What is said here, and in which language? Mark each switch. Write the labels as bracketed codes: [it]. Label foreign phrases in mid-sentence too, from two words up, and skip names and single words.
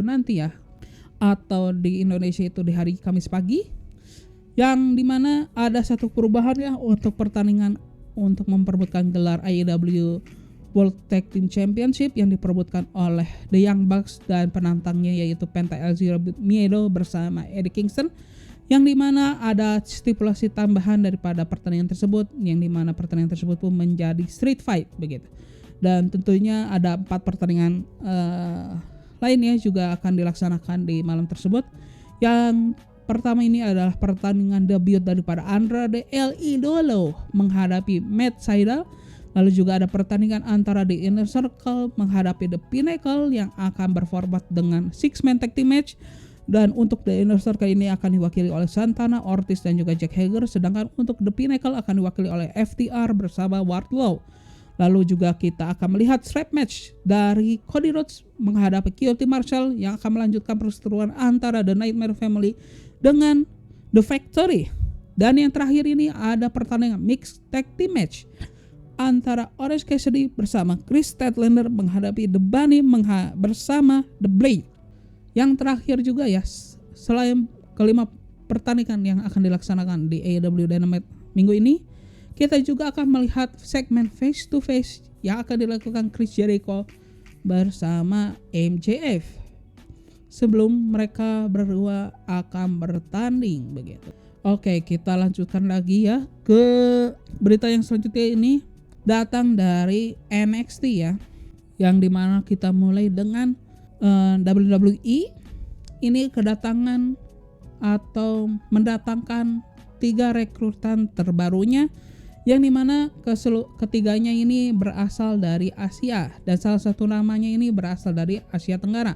[id] nanti ya, atau di Indonesia itu di hari Kamis pagi, yang dimana ada satu perubahan ya untuk pertandingan untuk memperebutkan gelar AEW World Tag Team Championship yang diperebutkan oleh The Young Bucks dan penantangnya yaitu Penta El Zero Miedo bersama Eddie Kingston, yang dimana ada stipulasi tambahan daripada pertandingan tersebut, yang dimana pertandingan tersebut pun menjadi [en] street fight [id] begitu. Dan tentunya ada 4 pertandingan lainnya juga akan dilaksanakan di malam tersebut. Yang pertama ini adalah pertandingan debut daripada Andrade El Idolo menghadapi Matt Sydal. Lalu juga ada pertandingan antara The Inner Circle menghadapi The Pinnacle yang akan berformat dengan [en] 6-man tag team match. [id] Dan untuk The Inner Circle ini akan diwakili oleh Santana, Ortiz dan juga Jack Hager. Sedangkan untuk The Pinnacle akan diwakili oleh FTR bersama Wardlow. Lalu juga kita akan melihat [en] strap match [id] dari Cody Rhodes menghadapi QT Marshall yang akan melanjutkan perseteruan antara The Nightmare Family dengan The Factory. Dan yang terakhir ini ada pertandingan [en] mixed tag team match [id] antara Orange Cassidy bersama Chris Statlander menghadapi The Bunny bersama The Blade. Yang terakhir juga ya, selain kelima pertandingan yang akan dilaksanakan di AEW Dynamite minggu ini, kita juga akan melihat segmen [en] face to face [id] yang akan dilakukan Chris Jericho bersama MJF sebelum mereka berdua akan bertanding begitu. Oke, kita lanjutkan lagi ya ke berita yang selanjutnya. Ini datang dari NXT ya, yang dimana kita mulai dengan WWE ini kedatangan atau mendatangkan 3 rekrutan terbarunya, yang dimana ketiganya ini berasal dari Asia dan salah satu namanya ini berasal dari Asia Tenggara.